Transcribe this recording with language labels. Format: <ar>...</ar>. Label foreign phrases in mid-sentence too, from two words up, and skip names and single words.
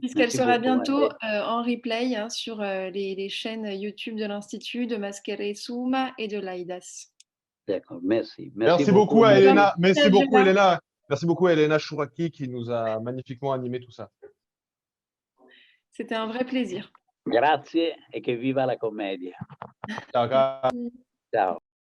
<fr>Puisqu'elle sera bientôt en replay sur les chaînes YouTube de l'Institut, de Maschera Summa et de l'AIDAS. D'accord, merci. Merci beaucoup à Elena. Merci beaucoup, Elena. Merci beaucoup à Elena Chouraki qui nous a magnifiquement animé tout ça. C'était un vrai plaisir.</fr> <it>Grazie e che viva la commedia. Ciao. Ciao.</it>